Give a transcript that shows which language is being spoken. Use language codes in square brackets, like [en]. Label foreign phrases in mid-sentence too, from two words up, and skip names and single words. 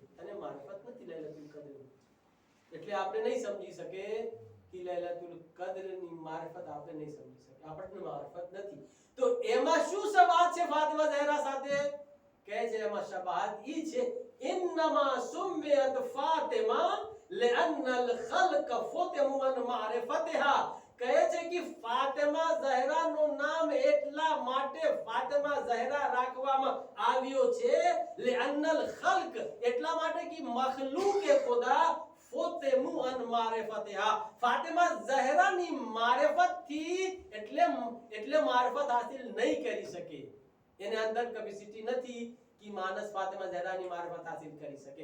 [gu] તને મારિફત નથી લૈલતુલ કદ્ર, એટલે આપણે નહીં સમજી શકે કે લૈલતુલ કદ્રની મારિફત આપણે નહીં સમજી શકે, આપણને મારિફત નથી. તો એમાં શું શબાહત છે ફાતિમા ઝહરા સાથે? કહે છે એમાં શબાહત ઈ છે [ar] إنما سميت فاطمة لأن الخلق فتموا عن معرفتها. [gu] કહે છે કે ફાતિમા ઝહરાનું નામ એટલા માટે ફાતિમા ઝહરા રાખવામાં આવ્યો છે [ar] لأن الخلق [gu] એટલા માટે કે મખલૂક ખુદા [ar] فطموا عن معرفتها [gu] ફાતિમા ઝહરાની મારિફતથી એટલે મારિફત હાસિલ નહીં કરી શકે. એને અંદર કેપેસિટી નથી કે માણસ ફાતિમા ઝહરાની મારિફત હાસિલ કરી શકે.